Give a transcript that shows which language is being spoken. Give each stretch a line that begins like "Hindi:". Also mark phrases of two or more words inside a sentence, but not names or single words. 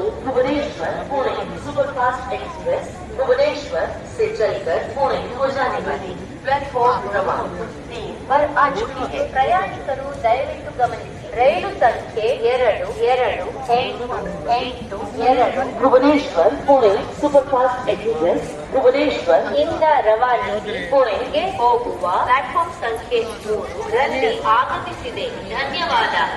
Hindi: भुवनेश्वर पुणे सुपरफास्ट एक्सप्रेस भुवनेश्वर से चलकर पुणे हो जाने वाली प्लेटफॉर्म क्रमांक 3 पर आ चुकी है।
Kannada: ಪ್ರಯಾಣಿಕರು ದಯವಿಟ್ಟು ಗಮನಿಸಿ, ರೈಲು ಸಂಖ್ಯೆ 2288 ಭುವನೇಶ್ವರ್ ಪುಣೆ ಸೂಪರ್ಫಾಸ್ಟ್ ಎಕ್ಸ್ಪ್ರೆಸ್ ಭುವನೇಶ್ವರ್ ಇಂದ ರವಾನಿಸಿ ಪುಣೆಗೆ ಹೋಗುವ ಪ್ಲಾಟ್ಫಾರ್ಮ್ ಸಂಖ್ಯೆ 3 ರಲ್ಲಿ ಆಗಮಿಸಿದೆ. ಧನ್ಯವಾದ.